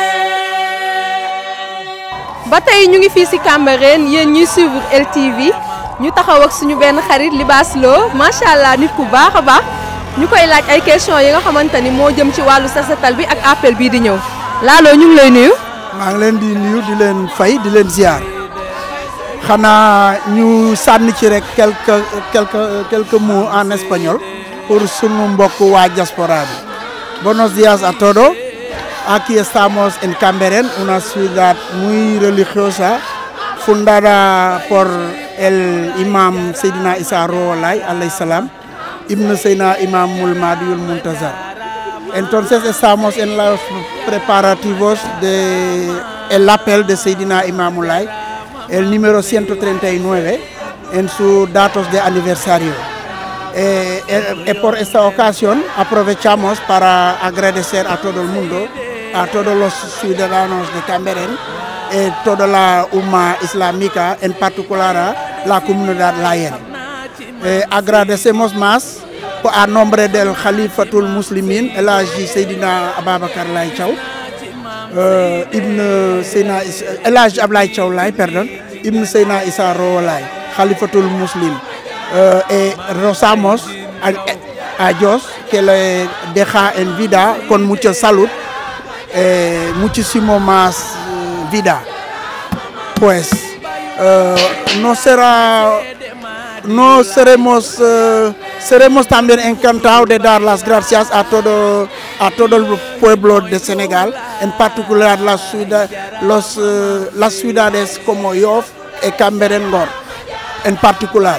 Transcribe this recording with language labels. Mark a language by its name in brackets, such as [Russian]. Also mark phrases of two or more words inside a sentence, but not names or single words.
[Wolof] ba tey ñu ngi fii ci Cambérène yéen ñuy suivre LTV ñu taxaw ak suñu benn xarit Libaas Lo [Arabic] ما شاء الله [Wolof] nit ku baax a baax ñu koy laaj ay questions yi nga xamante ni moo jëm ci wàllu set-setal bi ak appel bii di ñëw Lalo ñu ngi lay nuyu. maa ngi leen di nuyu di leen fay di leen ziar xanaa ñu sànni ci rek [French] quelques mots en espagnol pour [Wolof] sunu mbokk waa diaspora bi. [Spanish] Buenos días a todos. Aquí estamos en Cambérène, una ciudad muy religiosa, fundada por el imam Seydina Issa Rouhou Laye [Arabic] عليه السلام, [Spanish] ibn Seydina Imamul Mahdiul Muntazar. Entonces estamos en los preparativos del appel de Seydina Imamul Laye, el número 139, en sus datos de aniversario. Por esta ocasión aprovechamos para agradecer a todo el mundo, a todos los ciudadanos de Cambérène, toda la umma islámica, en particular a la comunidad layène. Agradecemos más a nombre del Khalifatul Muslimin, el Hadji Seydina Ababacar Laye Thiaw, el Hadji Ablaye Thiaw Laye, perdón, ibn Seydina Issa Rouhou Laye, Khalifatul Muslim. Y rozamos a Dios que le deja en vida con mucha salud, muchísimo más vida. Pues seremos también encantados de dar las gracias a todo el pueblo de Senegal, en particular las ciudades como Yoff y Cambérène Ngor, en particular.